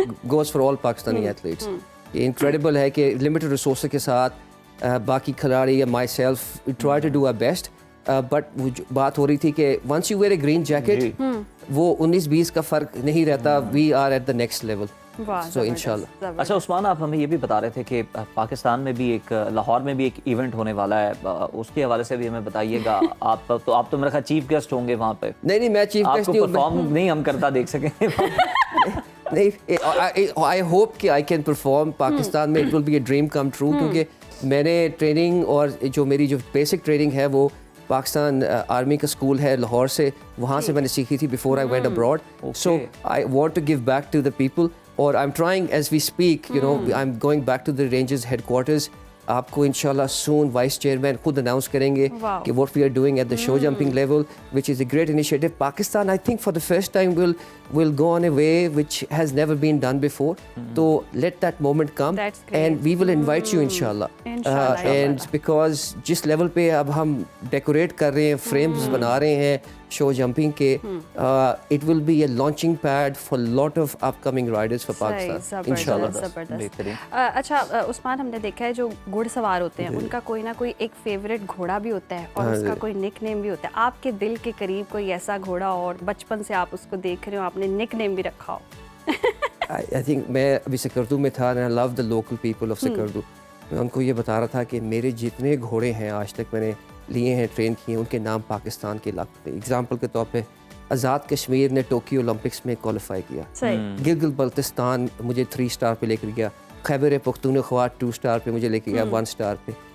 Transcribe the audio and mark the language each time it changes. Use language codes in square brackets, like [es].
[en] goes for all Pakistani athletes یہ incredible ہے [ur] کہ لمیٹڈ ریسورسز کے ساتھ باقی کھلاڑی یا [en] myself try to do our best but [ur] بات ہو رہی تھی کہ [en] once you wear a green jacket [ur] وہ 19-20 کا فرق نہیں رہتا [en] We are at the next level so انشاءاللہ. [ur] اچھا عثمان آپ ہمیں یہ بھی بتا رہے تھے کہ پاکستان میں بھی ایک لاہور میں بھی ایک ایونٹ ہونے والا ہے اس کے حوالے سے بھی ہمیں بتائیے گا. آپ تو میرا خیال چیف گیسٹ ہوں گے وہاں پہ. نہیں میں چیف گیسٹ نہیں ہوں. پرفارم نہیں ہم کرتا دیکھ سکیں نہیں آئی ہوپ کہ آئی کین پرفارم پاکستان میں. [en] it will be a dream come true [ur] کیونکہ میں نے ٹریننگ اور جو میری جو بیسک ٹریننگ ہے وہ پاکستان آرمی کا اسکول ہے لاہور سے وہاں سے میں نے سیکھی تھی [en] Before I went abroad. So I want to give back to the people اور I am trying as we speak you know I am going back to the rangers headquarters. [ur] آپ کو انشاءاللہ سون وائس چیئرمین خود announce کریں گے کہ [en] What we are doing at the show jumping level which is a great initiative. Pakistan I think for the first time will go on a way which has never been done before. So let that moment come and we will invite you inshallah. And because [ur] جس level پہ اب ہم decorate کر رہے ہیں [en] frames [ur] بنا رہے ہیں شو جمپنگ کے [en] it will be a launching pad for lot of upcoming riders for Pakistan inshallah. [ur] اچھا عثمان ہم نے دیکھا ہے جو گھوڑ سوار ہوتے ہیں ان کا کوئی نہ کوئی ایک فیوریٹ گھوڑا بھی ہوتا ہے اور اس کا کوئی نک نیم بھی ہوتا ہے. آپ کے دل کے قریب کوئی ایسا گھوڑا اور بچپن سے آپ اس کو دیکھ رہے ہو آپ نے نک نیم بھی رکھا ہو؟ [en] I think [ur] میں ابھی سکردو میں تھا [en] and I love the local people of Skardu. [ur] میں ان کو یہ بتا رہا تھا کہ میرے جتنے گھوڑے ہیں آج تک میں نے لیے ہیں ٹرین کیے ہیں ان کے نام پاکستان کے علاقے پہ. ایگزامپل کے طور پہ آزاد کشمیر نے ٹوکیو اولمپکس میں کوالیفائی کیا. گلگت بلتستان مجھے 3 اسٹار پہ لے کر گیا. خیبر پختونخوا 2 اسٹار پہ مجھے لے کے گیا 1 اسٹار پہ.